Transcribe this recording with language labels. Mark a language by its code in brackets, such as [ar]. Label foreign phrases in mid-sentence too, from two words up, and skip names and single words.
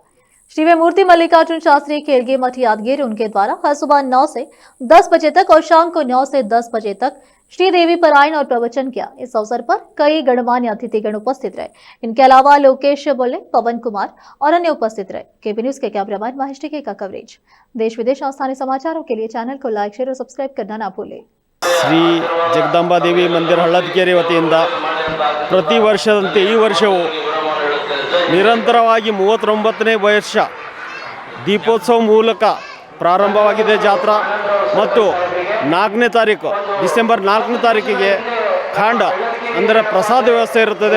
[hi] श्री वे मूर्ति मल्लिकार्जुन शास्त्री केलगे मठ यादगिरी उनके द्वारा हर सुबह 9 से 10 बजे तक और शाम को 9 से 10 बजे तक श्री देवी पारायण और प्रवचन किया। इस अवसर पर कई गणमान्य अतिथिगण उपस्थित रहे। इनके अलावा लोकेश बोले, पवन कुमार और अन्य उपस्थित रहे। केपी न्यूज के कैमरामैन महेश टिग्गी का कवरेज। देश विदेश और स्थानीय समाचारों के लिए चैनल को लाइक, शेयर और सब्सक्राइब करना ना भूलें। [kn] ಶ್ರೀ ಜಗದಂಬಾ ದೇವಿ ಮಂದಿರ ಹಳ್ಳದಕೆರೆ ವತಿಯಿಂದ ಪ್ರತಿ ವರ್ಷದಂತೆ ಈ ವರ್ಷವೂ ನಿರಂತರವಾಗಿ 39ನೇ ವರ್ಷ ದೀಪೋತ್ಸವ ಮೂಲಕ ಪ್ರಾರಂಭವಾಗಿದೆ ಜಾತ್ರಾ ಮತ್ತು 4ನೇ ತಾರೀಕು ಡಿಸೆಂಬರ್ 4ನೇ ತಾರೀಕಿಗೆ ಖಾಂಡ ಅಂದರೆ ಪ್ರಸಾದ ವ್ಯವಸ್ಥೆ ಇರುತ್ತದೆ।